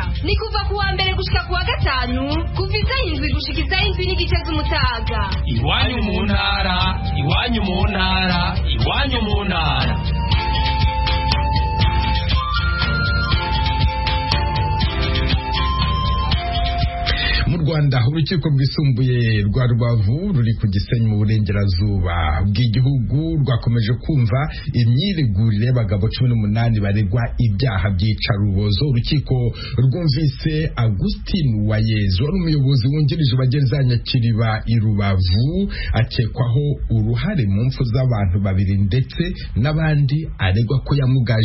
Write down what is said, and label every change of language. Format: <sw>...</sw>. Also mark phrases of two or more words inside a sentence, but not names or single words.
<rn>Ni kuva kuwa mbere gushika kuwa gatanu kuva izayindwi gushika izayindwi n'igice z'umutaga. Iwanyu mu ntara, iwanyu mu ntara, iwanyu mu ntara. Mu Rwanda Rwanda urukiko rwisumbuye rwa Rubavu ruri ku Gisenyi mu burengerazuba bw'igihugu rwakomeje kumva imyiregurire y'abagabo 18 baregwa ibyaha by'icarubozo. Urukiko rwumvise Agustin Uwayezu wari umuyobozi wungirije wa gereza ya Nyakiriba i Rubavu akekwaho uruhare mu mpfu z'abantu babiri ndetse n'abandi aregwa ko yamugaje.</rn>